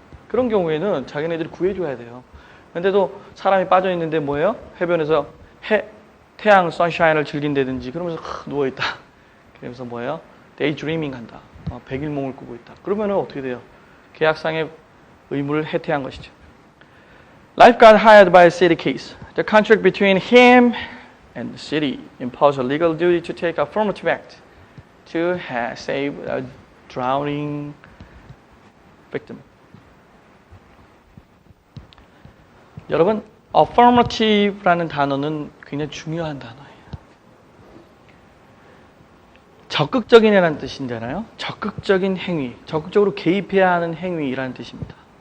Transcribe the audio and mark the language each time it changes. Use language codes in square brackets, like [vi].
[ko] 그런 경우에는 자기네들이 구해줘야 돼요. 근데도 사람이 빠져있는데 뭐예요? 해변에서 태양, 선샤인을 즐긴다든지 그러면서 누워있다. 그러면서 뭐예요? 데이드리밍 한다. 백일몽을 꾸고 있다. 그러면 어떻게 돼요? 계약상의 의무를 해태한 것이죠. [en] Lifeguard hired by a city case. The contract between him and the city imposed a legal duty to take affirmative act to save a drowning victim. [ko] 여러분, affirmative라는 단어는 굉장히 중요한 단어예요. 적극적인이라는 뜻인잖아요. 적극적인 행위, 적극적으로 개입해야 하는 행위라는 뜻입니다.